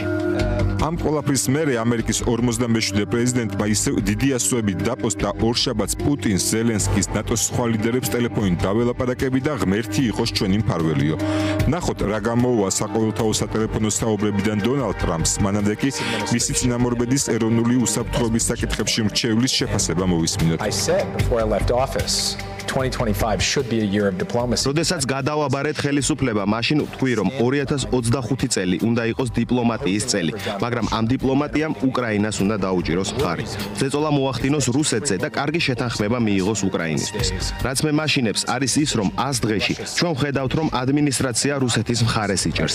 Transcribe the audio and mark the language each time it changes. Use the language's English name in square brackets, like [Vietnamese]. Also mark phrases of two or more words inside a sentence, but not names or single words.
[Georgian] ამ ყველაფრის მერე ამერიკის 47 პრეზიდენტმა ისევ დიდი ასოებით დაპოსტა ორშაბათს პუტინს, ზელენსკის, ნატოს სხვა ლიდერებს ტელეფონით დაველაპარაკები და ღმერთი იყოს ჩვენი მფარველიო. ნახოთ რა გამოუვა საყოველთაო სატელეფონო საუბრებიდან დონალდ ტრამპს, მანამდე კი მისი წინამორბედის ეროვნული უსაფრთხოების საკითხებში მრჩევლის შეფასება მოვისმინოთ. [English] 2025 should be a year of diplomacy. [Georgian] როდესაც გადავაბარეთ ხელისუფლება, მაშინ ვთქვი, რომ 2025 წელი უნდა იყოს დიპლომატიის წელი, მაგრამ ამ დიპლომატიამ უკრაინას უნდა დაუჭიროს მხარი. ზეწოლა მოახდინოს რუსეთზე და კარგი შეთანხმება მიიღოს უკრაინისთვის. რაც მე მაშინებს არის ის, რომ 100 დღეში ჩვენ ვხედავთ, რომ ადმინისტრაცია რუსეთის მხარეს იჭერს.